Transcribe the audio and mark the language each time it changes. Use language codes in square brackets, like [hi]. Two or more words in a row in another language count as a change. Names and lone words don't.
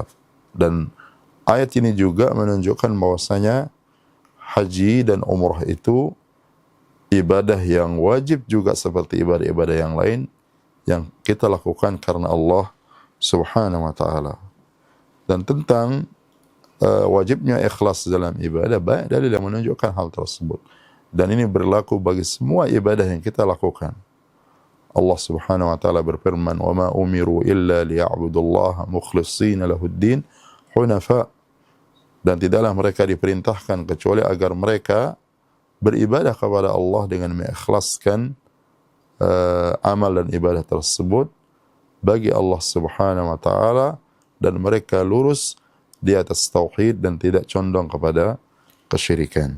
[id] Dan ayat ini juga menunjukkan bahwasanya haji dan umrah itu ibadah yang wajib juga seperti ibadah-ibadah yang lain yang kita lakukan karena [ar] الله سبحانه وتعالى. [id] Dan tentang wajibnya ikhlas dalam ibadah, banyak dalil yang menunjukkan hal tersebut. Dan ini berlaku bagi semua ibadah yang kita lakukan. [ar] الله سبحانه وتعالى [id] berfirman, [ar] "وما أمروا إلا ليعبدوا الله مخلصين له الدين حنفاء." [id] Dan tidaklah mereka diperintahkan kecuali agar mereka beribadah kepada Allah dengan mengikhlaskan amal dan ibadah tersebut bagi [ar] الله سبحانه وتعالى, [id] dan mereka lurus di atas tauhid dan tidak condong kepada kesyirikan.